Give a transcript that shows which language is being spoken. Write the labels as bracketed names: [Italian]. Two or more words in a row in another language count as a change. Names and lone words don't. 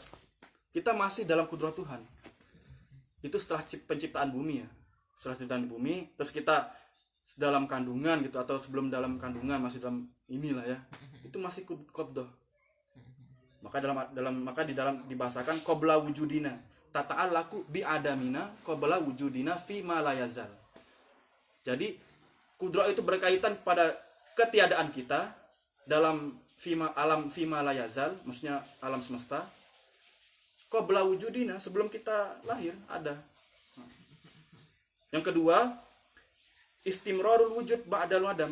[Indonesian] Kita masih dalam kudroh Tuhan. Itu setelah penciptaan bumi ya. Setelah penciptaan bumi, terus kita dalam kandungan gitu, atau sebelum dalam kandungan masih dalam inilah ya. Itu masih qabdah. Maka dibahasakan [Arabic] قبل وجودنا. تتعلق بعدمنا قبل وجودنا في ما لا يزال. [Indonesian] Jadi kudrah itu berkaitan pada ketiadaan kita dalam alam [Arabic] فيما لا يزال, [Indonesian] maksudnya alam semesta. [Arabic] قبل وجودنا, [Indonesian] sebelum kita lahir ada. Yang kedua, [Arabic] استمرار الوجود بعد العدم.